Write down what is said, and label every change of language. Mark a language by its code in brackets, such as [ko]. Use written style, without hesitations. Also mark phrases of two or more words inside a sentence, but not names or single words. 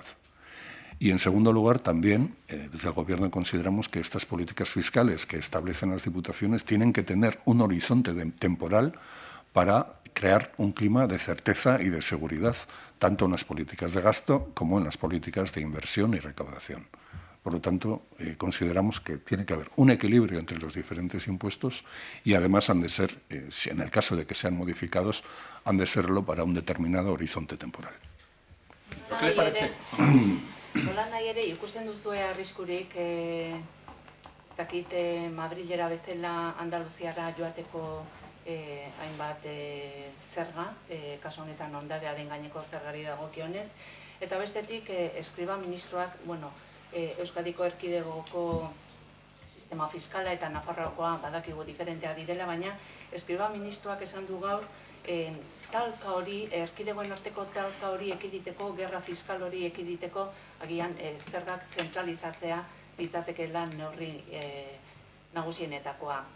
[es] Y, en segundo lugar, también, desde el Gobierno consideramos que estas políticas fiscales que establecen las diputaciones tienen que tener un horizonte temporal para crear un clima de certeza y de seguridad, tanto en las políticas de gasto como en las políticas de inversión y recaudación. Por lo tanto, consideramos que tiene que haber un equilibrio entre los diferentes impuestos y, además, han de ser, si en el caso de que sean modificados, han de serlo para un determinado horizonte temporal. ¿Qué le parece? [eu] Nola nahi ere, ikusten duzue arriskurik, ez dakit Madrilera bezala Andaluziara joateko hainbat zerga, kasu honetan ondarearen gaineko zergari dagokionez, eta bestetik eskriba ministroak, Euskadiko erkidegoko sistema fiskala eta Nafarroakoa badakigu diferentea direla, baina eskriba ministroak esan du gaur talka hori, erkidegoen arteko talka hori ekiditeko, gerra fiskal hori ekiditeko, agian zergak zentralizatzea litzatekeela neurri nagusienetakoa.